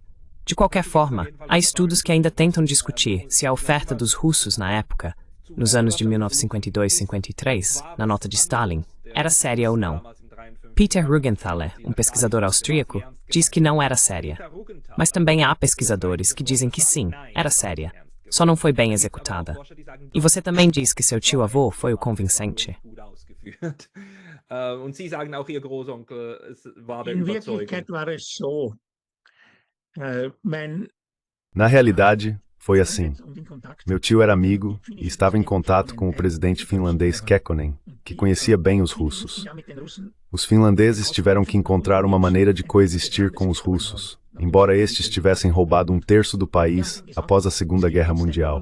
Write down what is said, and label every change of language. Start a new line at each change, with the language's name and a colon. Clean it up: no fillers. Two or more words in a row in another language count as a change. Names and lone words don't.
Portuguese: De qualquer forma, há estudos que ainda tentam discutir se a oferta dos russos na época, nos anos de 1952-53, na nota de Stalin, era séria ou não. Peter Ruggenthaler, um pesquisador austríaco, diz que não era séria. Mas também há pesquisadores que dizem que sim, era séria. Só não foi bem executada. E você também diz que seu tio-avô foi o convincente.
German: In Wirklichkeit war es so.
Portuguese: Na realidade, foi assim. Meu tio era amigo e estava em contato com o presidente finlandês Kekkonen, que conhecia bem os russos. Os finlandeses tiveram que encontrar uma maneira de coexistir com os russos, embora estes tivessem roubado 1/3 do país após a Segunda Guerra Mundial.